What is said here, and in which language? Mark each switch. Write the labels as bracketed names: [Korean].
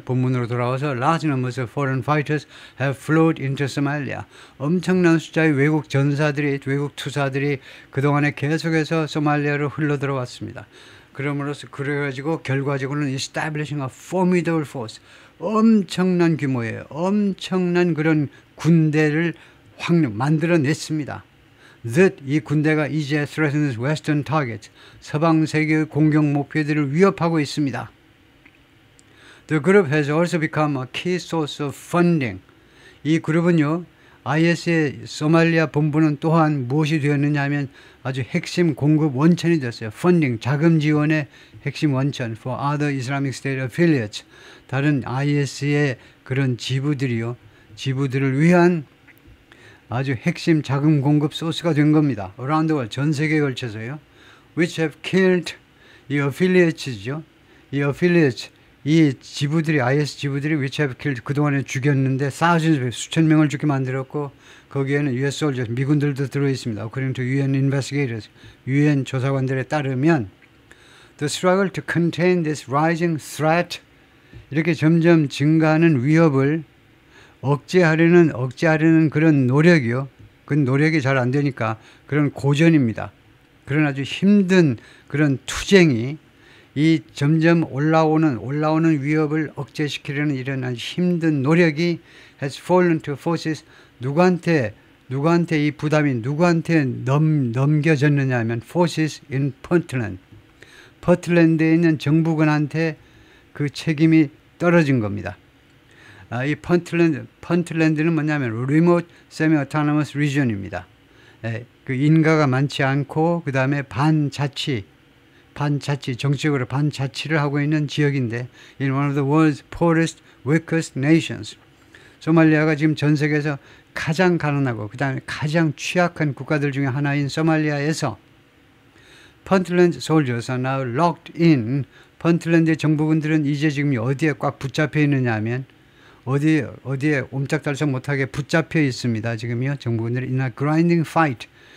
[Korean] 본문으로 돌아와서 [English] large numbers of foreign fighters have flowed into Somalia. [Korean] 엄청난 숫자의 외국 전사들이, 외국 투사들이 그동안에 계속해서 소말리아로 흘러 들어왔습니다. 그럼으로써 그래가지고 결과적으로는 [English] establishing a formidable force, [Korean] 엄청난 규모의 엄청난 그런 군대를 만들어냈습니다. That 이 군대가 이제 [English] threatens western targets, [Korean] 서방 세계의 공격 목표들을 위협하고 있습니다. [English] The group has also become a key source of funding. [Korean] 이 그룹은요, IS의 소말리아 본부는 또한 무엇이 되었느냐 하면 아주 핵심 공급 원천이 됐어요. [English] Funding, [Korean] 자금 지원의 핵심 원천 [English] for other Islamic State affiliates. [Korean] 다른 IS의 그런 지부들을 위한 아주 핵심 자금 공급 소스가 된 겁니다. [English] Around the world, [Korean] 전 세계에 걸쳐서요. [English] Which have killed, [Korean] 이 affiliates죠. 이 affiliates, 이 지부들이, IS 지부들이 [English] which have killed, [Korean] 그동안에 죽였는데 thousands, 수천 명을 죽게 만들었고, 거기에는 US soldiers, 미군들도 들어있습니다. [English] According to UN investigators, [Korean] UN 조사관들에 따르면 [English] the struggle to contain this rising threat, [Korean] 이렇게 점점 증가하는 위협을 억제하려는 그런 노력이요. 그 노력이 잘 안 되니까 그런 고전입니다. 그런 아주 힘든 그런 투쟁이 이 점점 올라오는 위협을 억제시키려는 이런 아주 힘든 노력이 [English] has fallen to forces. [Korean] 누구한테 이 부담이 누구한테 넘겨졌느냐 하면 [English] forces in Puntland. [Korean] 퍼틀랜드에 있는 정부군한테 그 책임이 떨어진 겁니다. 이 펀틀랜드는 뭐냐면 [English] remote semi-autonomous region [Korean] 입니다. 그 인가가 많지 않고 그 다음에 반자치 정치적으로 반자치를 하고 있는 지역인데 [English] in one of the world's poorest, weakest nations. [Korean] 소말리아가 지금 전 세계에서 가장 가난하고 그 다음에 가장 취약한 국가들 중에 하나인 소말리아에서 펀틀랜드 [English] soldiers are now locked in. [Korean] 펀틀랜드의 정부군들은 이제 지금 어디에 꽉 붙잡혀 있느냐 하면 어디에 옴짝달싹 못하게 붙잡혀 있습니다. 지금요. 정부군들이 [English] in a grinding fight.